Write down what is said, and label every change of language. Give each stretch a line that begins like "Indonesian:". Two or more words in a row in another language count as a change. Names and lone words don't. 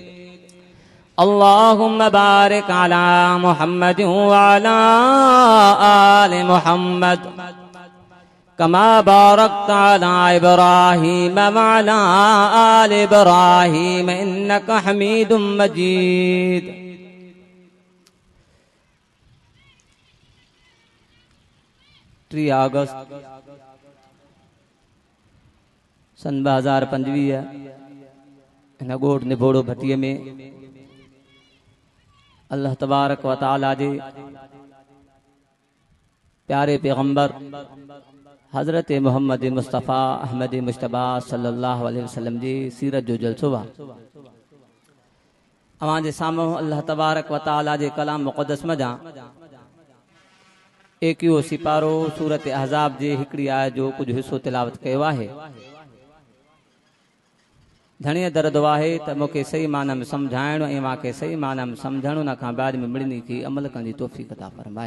Arabic: اللهم بارك على محمد وعلى آل محمد كما باركت على إبراهيم وعلى آل إبراهيم إنك حميد مجيد.
Sindhi: 3 अगस्त सन 2025 हिन ॻोठ निभोड़ो भट्टीअ में अल्लाह तबारक व तआला जे प्यारे पैगंबर हजरत मोहम्मद मुस्तफ़ा अहमद मुश्तबा
Arabic: صلى الله عليه وسلم
Sindhi: जी सीरत जो जलसो आहे. अवां जे साम्हूं अल्लाह तबारक व तआला जे कलाम मुक़द्दस मजा 21 सिपारो सूरत अहज़ाब जे हिकड़ी आयत जो कुछ हिस्सो तिलावत कयो आहे. धणीअ दर्द आहे त मूंखे सही माना में सम्झाइणो ऐं मूंखे सही माना में सम्झणो न खां बाद में मिड़नी की अमल करण जी तौफ़ीक़ अता फरमाए.